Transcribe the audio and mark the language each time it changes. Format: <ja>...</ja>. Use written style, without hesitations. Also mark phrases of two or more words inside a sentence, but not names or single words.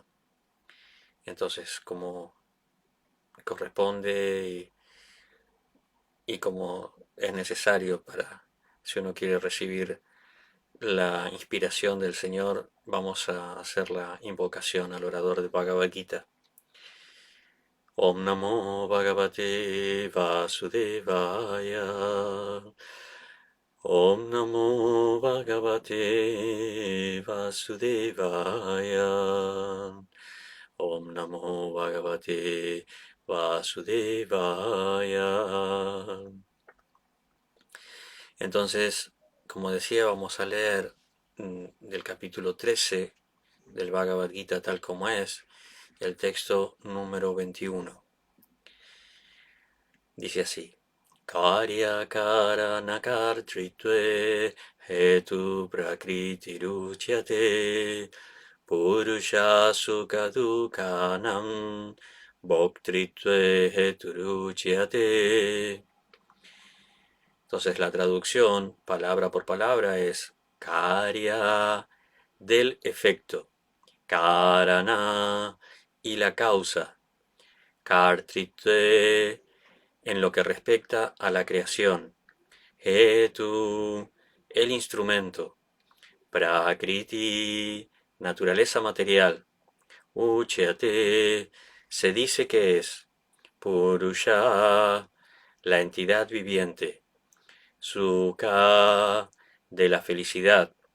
<es>Entonces, como corresponde y como es necesario para si uno quiere recibir la inspiración del Señor, vamos a hacer la invocación al orador de Bhagavad Gita.</es> <sa>Om Namo Bhagavate Vasudevaya. Om Namo Bhagavate Vasudevaya. Om Namo Bhagavate Vasudevaya.</sa> <es>Entonces, como decía, vamos a leer del capítulo 13 del Bhagavad Gita tal como es, el texto número 21. Dice así:</es> <sa>Karya karana kartritve hetu prakriti ruchyate purusha sukha dukhanam bhoktritve hetu ruchyate.</sa> <es>Entonces la traducción, palabra por palabra, es Karya, del efecto, Karana, y la causa, Kartritve, en lo que respecta a la creación, Hetu, el instrumento, Prakriti, naturaleza material, Uchyate, se dice que es, Purusha, la entidad viviente, Sukha, de la felicidad,</es>